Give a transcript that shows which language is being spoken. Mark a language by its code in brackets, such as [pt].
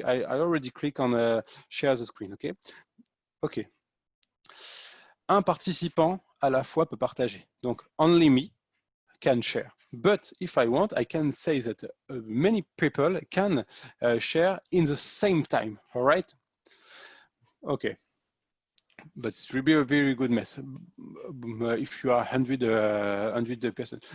[en] I already click on share the screen. Okay. Okay. [fr] Un participant à la fois peut partager. [en] Donc, only me can share. But if I want, I can say that many people can share in the same time. All right? Okay. But it will be a very good mess if you are 100 person.